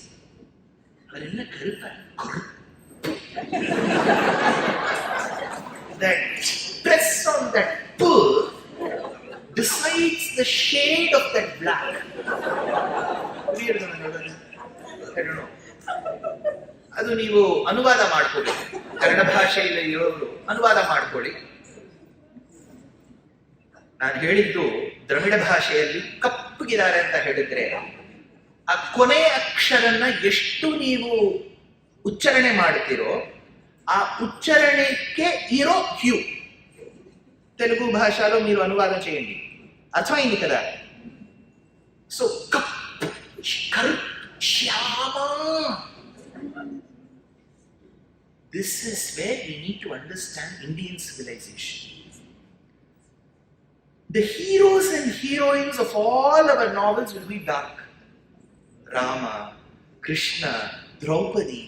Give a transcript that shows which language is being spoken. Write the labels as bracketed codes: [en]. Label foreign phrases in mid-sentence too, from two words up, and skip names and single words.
[en] That press on that pull decides the shade of that black. I don't know. [kn] ಅದು ನೀವು ಅನುವಾದ ಮಾಡ್ಕೊಳ್ಳಿ, ಕನ್ನಡ ಭಾಷೆಯಲ್ಲಿ ಇರೋರು ಅನುವಾದ ಮಾಡ್ಕೊಳ್ಳಿ. ನಾನು ಹೇಳಿದ್ದು ದ್ರವಿಡ ಭಾಷೆಯಲ್ಲಿ ಕಪ್ಪಗಿದ್ದಾರೆ ಅಂತ ಹೇಳಿದ್ರೆ ಆ ಕೊನೆ ಅಕ್ಷರನ್ನ ಎಷ್ಟು ನೀವು ಉಚ್ಚಾರಣೆ ಮಾಡ್ತೀರೋ [te] ఆ ఉచ్చారణకి ఇరో హ్యూ. తెలుగు భాషలో మీరు అనువాదం చేయండి, అర్థమైంది కదా? సో శ్యామ. [en] This is where we need to understand Indian civilization. The heroes and heroines of all our novels will be dark. Rama, Krishna, Draupadi.